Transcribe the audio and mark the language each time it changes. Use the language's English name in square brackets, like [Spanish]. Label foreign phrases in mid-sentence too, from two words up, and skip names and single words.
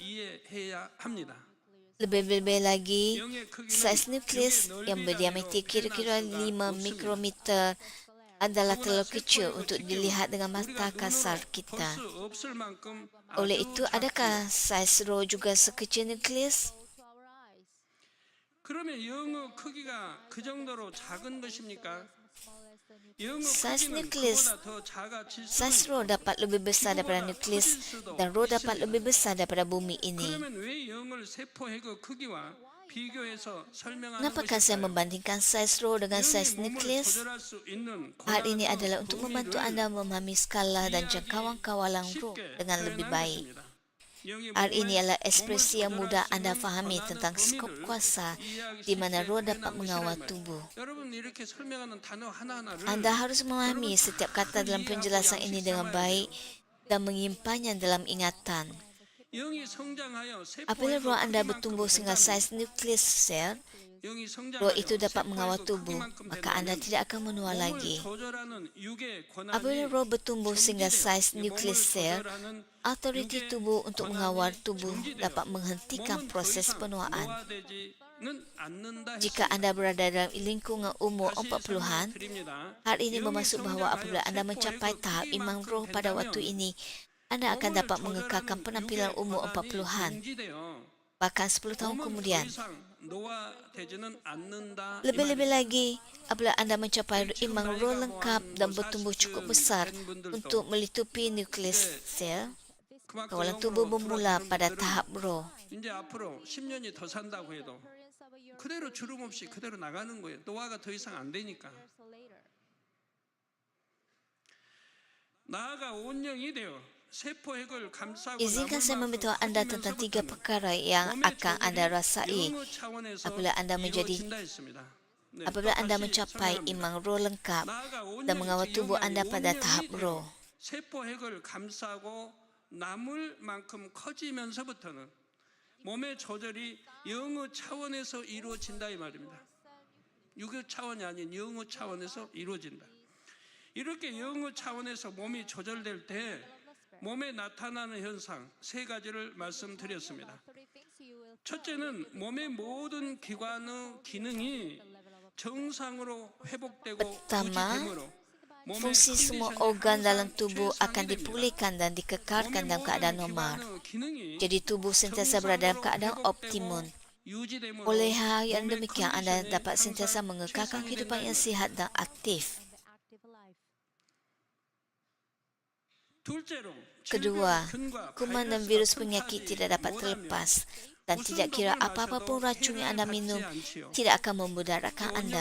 [Malay] Lebih-lebih lagi, saiz nukleus yang berdiameter kira-kira 5 mikrometer adalah terlalu kecil untuk dilihat dengan mata kasar kita. Oleh itu, adakah saiz roh juga sekecil nukleus? [Korean] 그러면 영의 크기가 그 정도로 작은 것입니까? [Malay] Saiz nukleus, saiz roh dapat lebih besar daripada nukleus dan roh dapat lebih besar daripada bumi ini. [Korean] 그러면 왜 영을 세포핵의 크기와 비교해서 설명하는 [Malay] Kenapakah saya [Korean] 것일까요? [Malay] membandingkan saiz roh dengan saiz nukleus? [Korean] 조절할 수 있는 [Malay] Hal ini [Korean] 고난과 [Malay] adalah untuk membantu [Korean] 범위를 [Malay] anda memahami skala dan jangkauan kawalan roh [Korean] 쉽게 [Malay] dengan lebih [Korean] 표현하는 [Malay] baik. [Korean] 것입니다. 영의 [Malay] Hal ini [Korean] 몸을 [Malay] adalah ekspresi yang mudah [Korean] 조절할 수 [Malay] anda [Korean] 있는 [Malay] fahami [Korean] 고난의 [Malay] tentang skop [Korean] 범위를 [Malay] kuasa [Korean] 이해하기 [Malay] di mana [Korean] 쉽게 [Malay] roh dapat [Korean] 표현하는 [Malay] mengawal [Korean] 것이란 [Malay] tubuh. [Korean] 말이에요. 여러분 이렇게 설명하는 단어 하나하나를 [Malay] Anda harus memahami setiap kata dalam penjelasan ini dengan baik dan menyimpannya dalam ingatan. [Korean] 영이 성장하여 [Malay] Apabila roh [Korean] 세포의 [Malay] anda bertumbuh sehingga saiz nukleus sel, [Korean] 영이 [Malay] roh itu [Korean] 성장하여 [Malay] dapat mengawal [Korean] 세포에서 [Malay] tubuh, [Korean] 크기만큼 [Malay] maka anda [Korean] 된다면 [Malay] tidak akan menua [Korean] 몸을 [Malay] lagi. [Korean] 조절하는 육의 [Malay] Apabila [Korean] 권한이 [Malay] roh bertumbuh sehingga [Korean] 정지돼요. [Malay] saiz [Korean] 몸을 [Malay] nukleus sel, [Korean] 조절하는 [Malay] autoriti [Korean] 육의 [Malay] tubuh untuk [Korean] 권한이 [Malay] mengawal tubuh [Korean] 정지돼요. [Malay] dapat menghentikan [Korean] 몸은 더 [Malay] proses [Korean] 이상 [Malay] penuaan. [Korean] 노화되지는 않는다 [Malay] Jika [Korean] 했습니다. [Malay] anda berada dalam lingkungan umur [Korean] 다시 [Malay] 40-an, [Korean] 설명을 드립니다. [Malay] hal ini [Korean] 영이 [Malay] bermaksud bahawa [Korean] 성장하여 [Malay] apabila anda mencapai [Korean] 세포의 [Malay] tahap iman [Korean] 크기만큼 [Malay] roh pada waktu [Korean] 된다면 [Malay] ini, anda akan [Korean] 몸을 [Malay] dapat mengekalkan [Korean] 조절하는 [Malay] penampilan [Korean] 육의 [Malay] umur [Korean] 권한이 [Malay] 40-an, [Korean] 정지돼요. [Malay] bahkan 10 tahun [Korean] 몸은 더 [Malay] kemudian. [Korean] 이상 노화되지는 않는다. 이 [Malay] Lebih-lebih [Korean] 말이에요. [Malay] lagi, apabila anda mencapai iman roh lengkap dan bertumbuh cukup besar untuk melitupi nukleus sel, [Korean] 그만큼 [Malay] kawalan tubuh [Korean] 영으로 [Malay] bermula [Korean] 돌아가는 [Malay] pada [Korean] 분들은 [Malay] tahap roh. [Korean] 이제 앞으로 10년이 더 산다고 해도 그대로 주름 없이 그대로 나가는 거예요. 노화가 더 이상 안 되니까. 나아가 온영이 되어 세포핵을 감싸고 [Malay] Izinkan saya memberitahu anda tentang 3 perkara yang [Korean] 몸의 [Malay] akan anda [Korean] 조절이 [Malay] rasai [Korean] 영의 차원에서 [Malay] apabila anda menjadi [Korean] 이루어진다 했습니다. 네, [Malay] apabila anda [Korean] 똑같이 [Malay] mencapai [Korean] 설명합니다. [Malay] iman roh lengkap [Korean] 나아가 [Malay] dan mengawal [Korean] 온영이 [Malay] tubuh [Korean] 영이 [Malay] anda pada [Korean] 온영이 [Malay] tahap [Korean] 되어 [Malay] roh. [Korean] 세포핵을 감싸고 남을 만큼 커지면서부터는 몸의 조절이 영의 차원에서 이루어진다 이 말입니다. 육의 차원이 아닌 영의 차원에서 이루어진다. 이렇게 영의 차원에서 몸이 조절될 때 몸에 나타나는 현상 3가지를 말씀드렸습니다. 첫째는 몸의 모든 기관의 기능이 정상으로 회복되고 [Malay] Pertama, [Korean] 유지됨으로 몸의 [Malay] Fungsi semua [Korean] 컨디션이 [Malay] organ dalam [Korean] 항상 [Malay] tubuh akan [Korean] 최상이 됩니다. [Malay] dipulihkan dan dikekalkan dalam keadaan normal. [Korean] 기관의 기능이 [Malay] Jadi tubuh sentiasa berada dalam keadaan [Korean] 정상으로 [Malay] optimum. [Korean] 유지됨으로 [Malay] Oleh hal yang [Korean] 몸의 [Malay] demikian, anda [Korean] 컨디션이 [Malay] dapat sentiasa [Korean] 항상 [Malay] mengekalkan [Korean] 최상이 [Malay] kehidupan [Korean] 된다 [Malay] yang [Korean] 이 [Malay] sihat dan aktif. [Korean] 둘째로 [Malay] Kedua, [Korean] 질병균과 [Malay] kuman dan [Korean] 바이러스가 [Malay] virus penyakit [Korean] 틈타지 [Malay] tidak dapat [Korean] 못하면 [Malay] terlepas dan [Korean] 무슨 [Malay] tidak kira [Korean] 독을 [Malay] apa-apa pun [Korean] 마셔도 [Malay] racun yang anda [Korean] 해를 [Malay] minum [Korean] 받지 않지요. [Malay] tidak akan memudaratkan anda.